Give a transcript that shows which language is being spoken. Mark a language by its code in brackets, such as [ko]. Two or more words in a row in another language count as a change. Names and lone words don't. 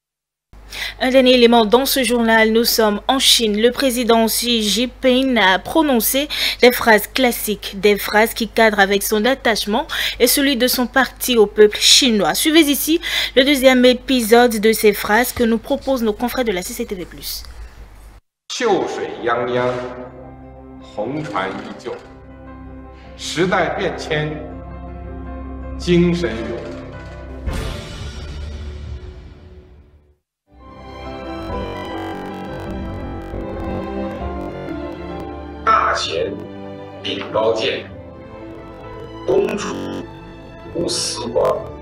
[fr] Un dernier élément dans ce journal, nous sommes en Chine. Le président Xi Jinping a prononcé des phrases classiques, des phrases qui cadrent avec son attachement et celui de son parti au peuple chinois. Suivez ici le deuxième épisode de ces phrases que nous proposent nos confrères de la CCTV+. [zh] 秀水泱泱，红船依旧，时代变迁，精神永恒。大弦秉高见，公主无私光。